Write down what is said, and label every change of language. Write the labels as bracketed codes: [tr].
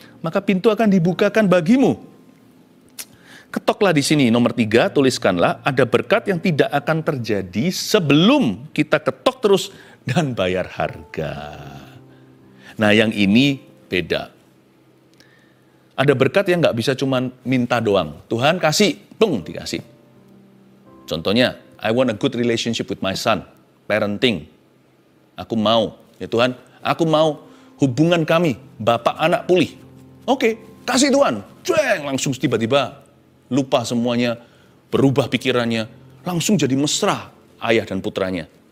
[id] Maka pintu akan dibukakan bagimu. Ketoklah di sini, nomor 3, tuliskanlah, ada berkat yang tidak akan terjadi sebelum kita ketok terus dan bayar harga. Nah yang ini beda. Ada berkat yang nggak bisa cuma minta doang. Tuhan kasih, dikasih. [en] Contohnya, I want a good relationship with my son. Parenting. [id] Aku mau, ya Tuhan, aku mau hubungan kami, bapak anak pulih. Oke, kasih Tuhan. Cueng, langsung tiba-tiba lupa semuanya, berubah pikirannya, langsung jadi mesra ayah dan putranya.